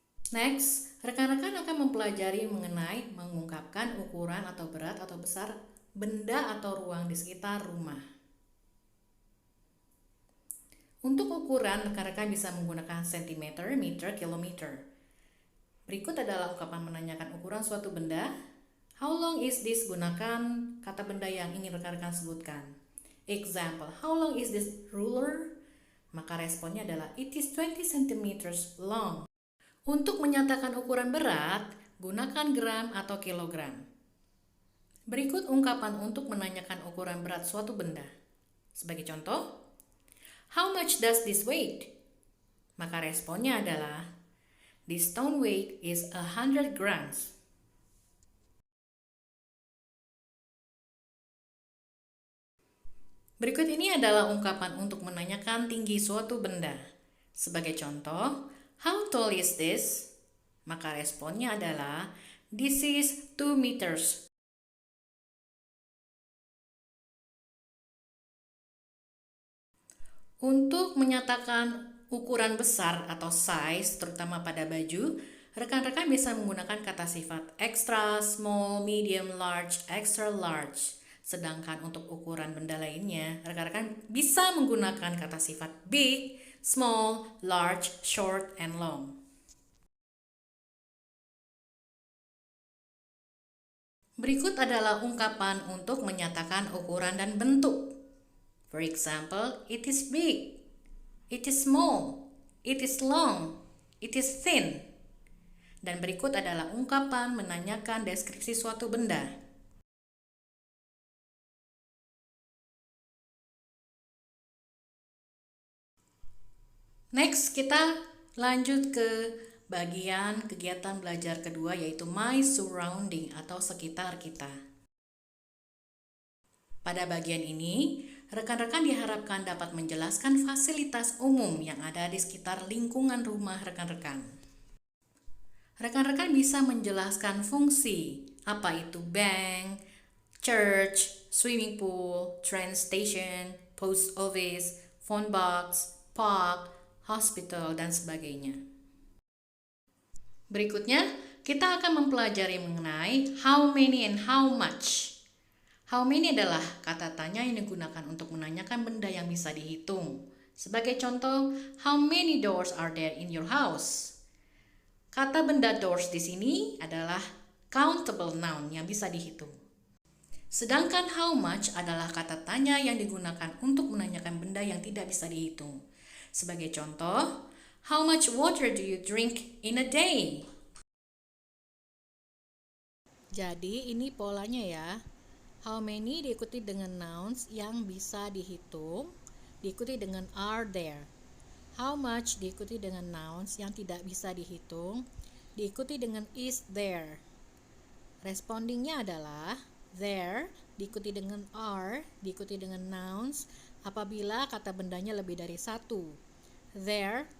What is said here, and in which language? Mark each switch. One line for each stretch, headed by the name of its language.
Indonesian: Next, rekan-rekan akan mempelajari mengenai mengungkapkan ukuran atau berat atau besar benda atau ruang di sekitar rumah. Untuk ukuran, rekan-rekan bisa menggunakan sentimeter, meter, kilometer. Berikut adalah ungkapan menanyakan ukuran suatu benda.
English: How long is this?
Indonesian: Gunakan kata benda yang ingin rekan-rekan sebutkan.
English: Example, how long is this ruler?
Indonesian: Maka responnya adalah
English: it is 20 cm long.
Indonesian: Untuk menyatakan ukuran berat, gunakan gram atau kilogram. Berikut ungkapan untuk menanyakan ukuran berat suatu benda. Sebagai contoh,
English: how much does this weight?
Indonesian: Maka responnya adalah
English: this stone weight is 100 grams.
Indonesian: Berikut ini adalah ungkapan untuk menanyakan tinggi suatu benda. Sebagai contoh, how tall is this? Maka responnya adalah this is 2 meters. Untuk menyatakan ukuran besar atau size, terutama pada baju, rekan-rekan bisa menggunakan kata sifat extra, small, medium, large, extra large. Sedangkan untuk ukuran benda lainnya, rekan-rekan bisa menggunakan kata sifat big, small, large, short, and long. Berikut adalah ungkapan untuk menyatakan ukuran dan bentuk.
English: For example, it is big, it is small, it is long, it is thin.
Indonesian: Dan berikut adalah ungkapan menanyakan deskripsi suatu benda. Next, kita lanjut ke bagian kegiatan belajar kedua, yaitu my surrounding atau sekitar kita. Pada bagian ini, rekan-rekan diharapkan dapat menjelaskan fasilitas umum yang ada di sekitar lingkungan rumah rekan-rekan. Rekan-rekan bisa menjelaskan fungsi, apa itu bank, church, swimming pool, train station, post office, phone box, park, hospital, dan sebagainya. Berikutnya, kita akan mempelajari mengenai
English: how many and how much.
Indonesian: How many adalah kata tanya yang digunakan untuk menanyakan benda yang bisa dihitung. Sebagai contoh,
English: how many doors are there in your house?
Indonesian: Kata benda doors di sini adalah countable noun yang bisa dihitung. Sedangkan how much adalah kata tanya yang digunakan untuk menanyakan benda yang tidak bisa dihitung. Sebagai contoh,
English: how much water do you drink in a day?
Indonesian: Jadi ini polanya ya. How many diikuti dengan nouns yang bisa dihitung, diikuti dengan are there. How much diikuti dengan nouns yang tidak bisa dihitung, diikuti dengan is there. Respondingnya adalah there diikuti dengan are, diikuti dengan nouns apabila kata bendanya lebih dari satu. There